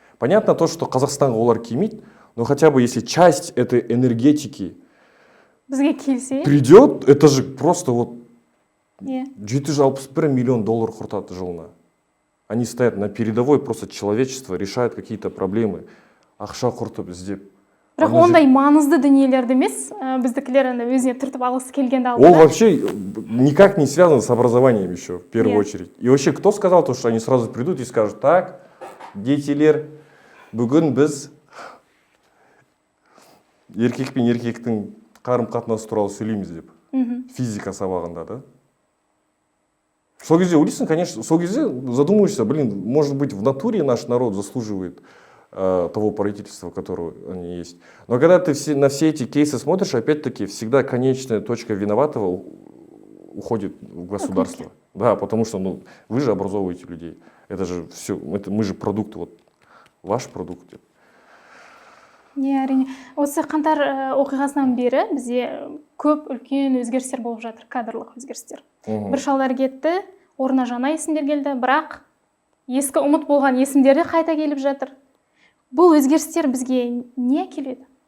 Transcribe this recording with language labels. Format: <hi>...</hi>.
<ru>Понятно то, что</ru> <kk>Казахстанға олар келмейді,</kk> <ru>но хотя бы если часть этой энергетики придет, это же просто вот 761 миллион долларов</ru> <kk>құртады жылына.</kk> <ru>Они стоят на передовой, просто человечество решает какие-то проблемы.</ru> <kk>Ақша құртып іздеп. Бірақ ондай маңызды дүниелерді емес, біздікілер өзіне түртіп алғысы келгенді алды. Ол</kk> <ru>вообще никак не связано с образованием еще, в первую очередь. И вообще, кто сказал то, что они сразу придут и скажут: так,</ru> <kk>детилер, бүгін біз еркек пен еркектің қарым-қатынасы туралы сөйлейміз деп. Физика сабағында, да? Сол кезде ойлайсың,</kk> <ru>конечно,</ru> <kk>сол кезде</kk> <ru>задумываешься, блин, может быть, в натуре наш народ заслуживает того правительства, которое они есть. Но когда ты на все эти кейсы смотришь, опять-таки, всегда конечная точка виноватого уходит в государство. Да, потому что вы же образовываете людей. Это же все, мы же продукт, вот ваш продукт.</ru> <kk>Не, әрине. Осы қаңтар оқиғасынан бері бізде көп үлкен өзгерістер болып жатыр, кадрлық өзгерістер. Бір шалдар кетті, орнына жаңа есімдер келді, бірақ ескі ұмыт болған есімдер де қайта келіп жатыр. Бұл өзгерістер бізге не келеді?</kk>